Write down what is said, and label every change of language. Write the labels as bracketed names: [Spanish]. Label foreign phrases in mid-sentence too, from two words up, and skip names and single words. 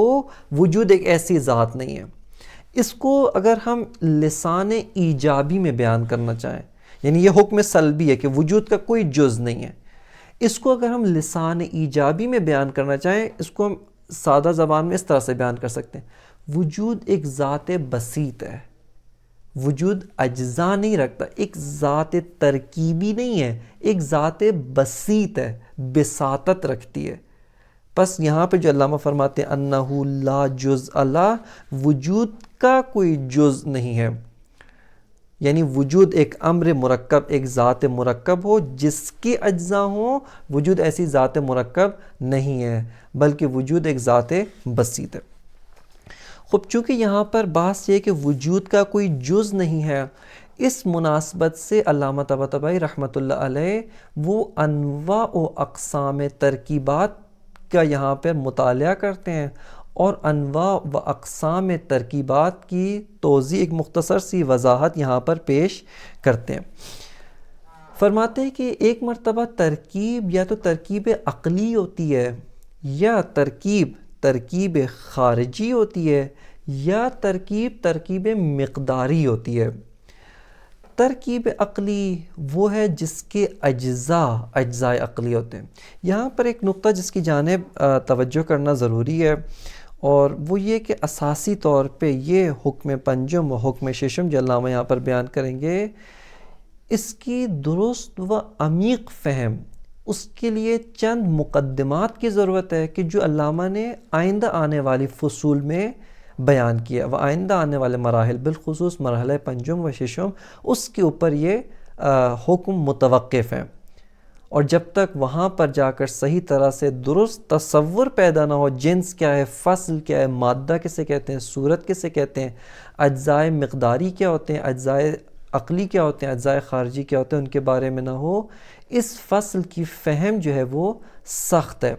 [Urdu] وجود ایک ایسی ذات نہیں ہے. اس کو اگر ہم لسان ایجابی میں بیان کرنا چاہیں، یعنی یہ حکم سلبی ہے کہ وجود کا کوئی جز نہیں ہے، اس کو اگر ہم لسان ایجابی میں بیان کرنا چاہیں، اس کو ہم سادہ زبان میں اس طرح سے بیان کر سکتے ہیں: وجود ایک ذات بسیط ہے، وجود اجزاء نہیں رکھتا، ایک ذات ترکیبی نہیں ہے، ایک ذات بسیط ہے، بساطت رکھتی ہے. بس یہاں پہ جو علامہ فرماتے ہیں [Arabic] انہو لا جزء لا، [Urdu] وجود کا کوئی جز نہیں ہے، یعنی وجود ایک امر مرکب، ایک ذات مرکب ہو جس کے اجزاء ہوں. وجود ایسی ذات مرکب نہیں ہے بلکہ وجود ایک ذات بسیط ہے. خب چونکہ یہاں پر بحث یہ کہ وجود کا کوئی جز نہیں ہے، اس مناسبت سے علامہ طباطبائی رحمۃ اللہ علیہ وہ انواع و اقسام ترکیبات کا یہاں پر مطالعہ کرتے ہیں اور انواع و اقسام ترکیبات کی توضیح، ایک مختصر سی وضاحت یہاں پر پیش کرتے ہیں. فرماتے ہیں کہ ایک مرتبہ ترکیب یا تو ترکیب عقلی ہوتی ہے، یا ترکیب خارجی ہوتی ہے، یا ترکیب مقداری ہوتی ہے. ترکیب عقلی وہ ہے جس کے اجزاء عقلی ہوتے ہیں. یہاں پر ایک نقطہ جس کی جانب توجہ کرنا ضروری ہے، اور وہ یہ کہ اساسی طور پہ یہ حکم پنجم و حکم ششم جو علامہ یہاں پر بیان کریں گے، اس کی درست و عمیق فہم، اس کے لیے چند مقدمات کی ضرورت ہے کہ جو علامہ نے آئندہ آنے والی فصول میں بیان کیا، وہ آئندہ آنے والے مراحل، بالخصوص مرحلہ پنجم و ششم، اس کے اوپر یہ حکم متوقف ہیں. اور جب تک وہاں پر جا کر صحیح طرح سے درست تصور پیدا نہ ہو، جنس کیا ہے، فصل کیا ہے، مادہ کسے کہتے ہیں، صورت کسے کہتے ہیں، اجزاء مقداری کیا ہوتے ہیں، اجزاء عقلی کیا ہوتے ہیں، اجزاء خارجی کیا ہوتے ہیں، ان کے بارے میں نہ ہو، اس فصل کی فہم جو ہے وہ سخت ہے.